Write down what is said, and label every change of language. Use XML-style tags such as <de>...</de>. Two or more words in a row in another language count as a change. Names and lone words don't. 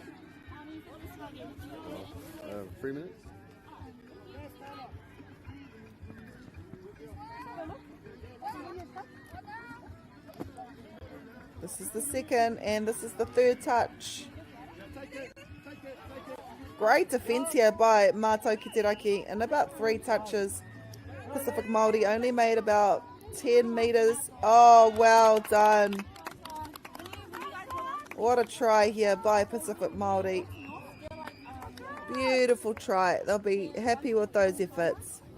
<en>3 minutes. This is the second, and this is the third touch. Great defence here by Mātou ki te raki. In about 3 touches, Pacific Māori only made about 10 metres. Oh, well done. What a try here by Pacific Māori. Beautiful try. They'll be happy with those efforts.</en>